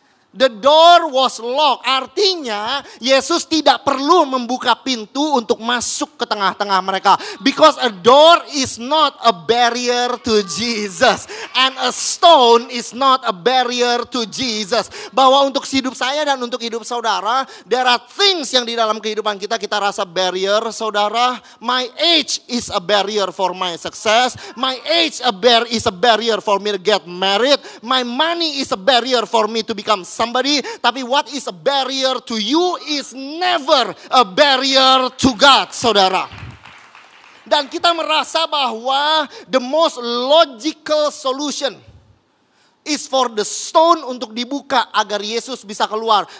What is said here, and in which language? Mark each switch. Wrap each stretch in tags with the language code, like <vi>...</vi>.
<en>The door was locked.</en> <id>Artinya Yesus tidak perlu membuka pintu untuk masuk ke tengah-tengah mereka.</id> <en>Because a door is not a barrier to Jesus. And a stone is not a barrier to Jesus.</en> <id>Bahwa untuk hidup saya dan untuk hidup saudara,</id> <en>there are things</en> <id>yang di dalam kehidupan kita rasa barrier, saudara.</id> <en>My age is a barrier for my success. My age is a barrier for me to get married. My money is a barrier for me to become somebody. Tapi what is a barrier to you is never a barrier to God, saudara.</en> <id>Dan kita merasa bahwa</id> <en>the most logical solution is for the stone</en> <id>untuk dibuka agar Yesus bisa keluar.</id>